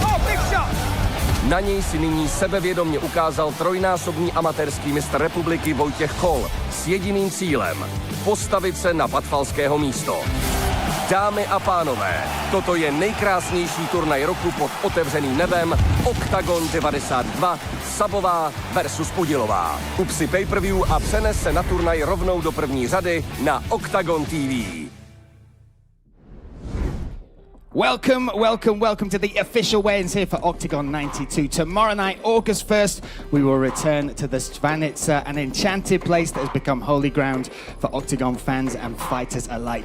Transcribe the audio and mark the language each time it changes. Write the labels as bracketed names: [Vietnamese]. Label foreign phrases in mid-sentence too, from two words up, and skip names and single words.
[Czech] Na něj si nyní sebevědomně ukázal trojnásobný amatérský mistr republiky Vojtěch Kol s jediným cílem – postavit se na Batfalského místo. Dámy a pánové, toto je nejkrásnější turnaj roku pod otevřeným nebem, Oktagon 92, SZABOVÁ versus PUDILOVÁ. Kup si pay-per-view a přenes se na turnaj rovnou do první řady na Oktagon TV. [English] Welcome to the official weigh-ins here for Oktagon 92. Tomorrow night, August 1st, we will return to the Štvanice, an enchanted place that has become holy ground for Oktagon fans and fighters alike.